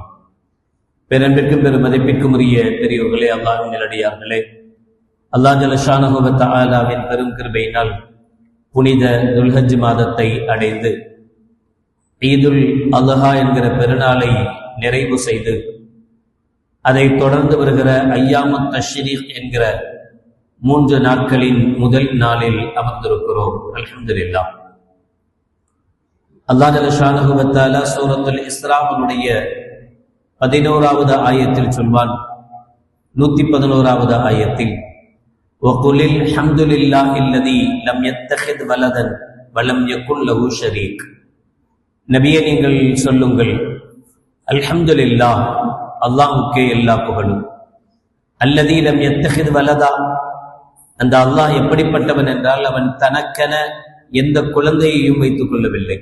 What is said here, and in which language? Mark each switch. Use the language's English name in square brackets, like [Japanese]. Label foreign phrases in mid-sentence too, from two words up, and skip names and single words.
[Tamil] பேரன்பிற்கும் பெரும் மதிப்பிற்கும் உரிய பெரியோர்களே, அல்லாஹ்வின் நல்லடியார்களே, அல்லாஹ் [Arabic] جل شأنه وتعالى [Tamil] பெரும் கிருபையினால் புனித துல்ஹஜ் மாதத்தை அடைந்து [Arabic] عيد الأضحى [Tamil] என்கிற பெருநாளை நிறைவு செய்து அதை தொடர்ந்து வருகிற [Arabic] أيام التشريق [Tamil] என்கிற 3 நாட்களின் முதல் நாளில் அமர்ந்திருக்கிறோம். அல்ஹம்துலில்லாஹ். அல்லாஹ் [Arabic] جل شأنه وتعالى [Tamil] சூரத்துல் இஸ்ராவுடைய 11வது ஆயத்தில் சொல்வான். [Arabic] 111வது ஆயத்தில் وَقُلِ الْحَمْدُ لِلَّهِ الَّذِي لَمْ يَتَّخِذْ وَلَدًا وَلَمْ يَكُنْ لَهُ شَرِيكٌ. [Tamil] நபியே, நீங்கள் சொல்லுங்கள், அல்ஹம்துலில்லாஹ், அல்லாஹ்வுக்கே எல்லா புகழும். [Arabic] الذي لم يتخذ ولدا, [Tamil] அந்த அல்லாஹ் எப்படிப்பட்டவன் என்றால், அவன் தனக்கென எந்த குழந்தையையும் வைத்துக் கொள்ளவில்லை.